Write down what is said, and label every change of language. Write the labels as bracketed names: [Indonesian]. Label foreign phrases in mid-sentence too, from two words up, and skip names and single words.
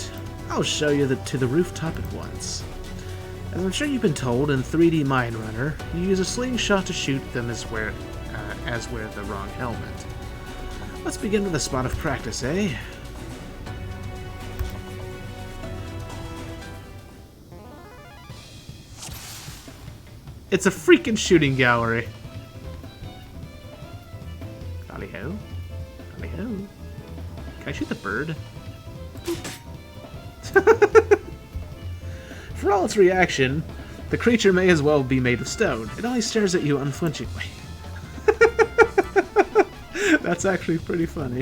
[English] I'll show you to the rooftop at once. As I'm sure you've been told, in 3D Mine Runner, you use a slingshot to shoot them as wear the wrong helmet. Let's begin with a spot of practice, eh? It's a freaking shooting gallery. Lali-Ho? Lali-Ho? Can I shoot the bird? For all its reaction, the creature may as well be made of stone. It only stares at you unflinchingly. That's actually pretty funny.